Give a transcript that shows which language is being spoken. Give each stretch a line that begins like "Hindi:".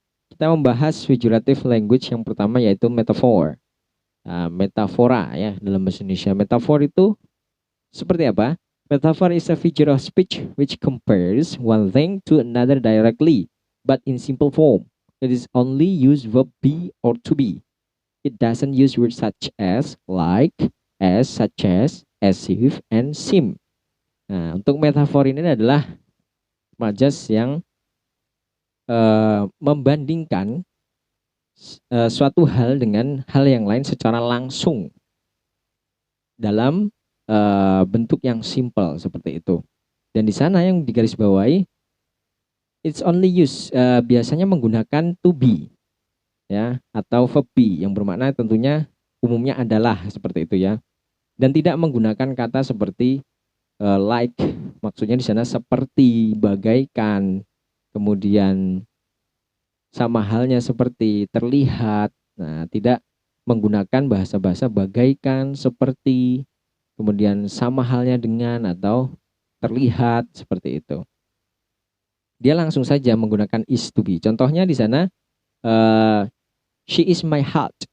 Indonesian: Kita membahas figurative language yang pertama yaitu metafor. Nah, metafora ya dalam bahasa Indonesia. Metafor itu seperti apa?
English: Metaphor is a feature of speech which compares one thing to another directly, but in simple form. It is only use verb be or to be. It doesn't use words such as, like, as, such as if, and seem.
Indonesian: Nah, untuk metafor ini adalah majas yang membandingkan suatu hal dengan hal yang lain secara langsung dalam bentuk yang simple seperti itu. Dan di sana yang digarisbawahi,
English: it's only use
Indonesian: biasanya menggunakan to be ya atau verb be yang bermakna tentunya umumnya adalah seperti itu ya. Dan tidak menggunakan kata seperti like, maksudnya di sana seperti, bagaikan, kemudian sama halnya seperti, terlihat. Nah, tidak menggunakan bahasa-bahasa bagaikan, seperti, kemudian sama halnya dengan atau terlihat seperti itu. Dia langsung saja menggunakan is to be. Contohnya di sana
English: she is my heart.